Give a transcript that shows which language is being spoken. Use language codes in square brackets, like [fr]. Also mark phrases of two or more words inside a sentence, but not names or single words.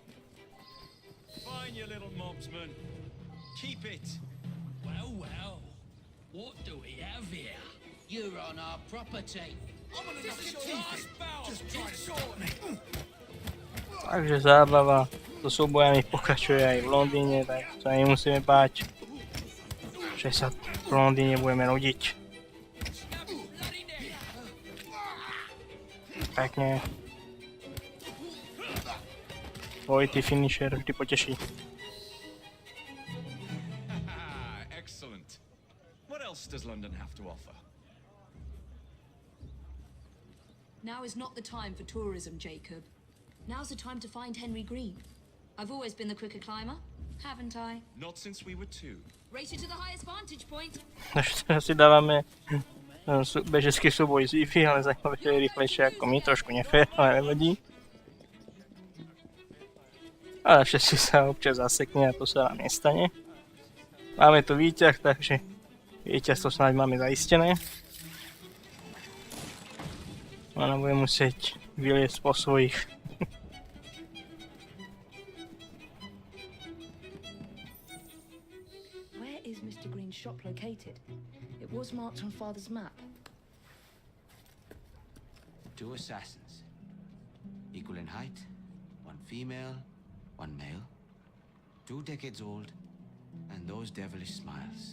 [sk] Takže zábava so súbojami pokračuje aj v Londýne, tak sa nemusíme báť, že sa v Londýne budeme rodiť. Pekne. Dvojitý finisher vždy poteší. [en] Excellent. What else does London have to offer? Now is not the time for tourism, Jacob. Now's the time to find Henry Green. I've always been the quicker climber, haven't I? Not since we were 2. Race you to the highest vantage point. [sk] Takže teraz si dávame bežecký súboj z Wi-Fi, ale zaujímavé, že je rýchlejšie ako my, trošku nefér, ale nevadí. Ale všetci sa občas zasekne a to sa nám nestane. Máme tu výťah, takže víťazstvo snáď máme zaistené. Ona bude musieť vyliesť po svojich. [en] Where is Mr. Green's shop located? It was marked on Father's map. 2 assassins, equal in height, 1 female, 1 male, 2 decades old, and those devilish smiles.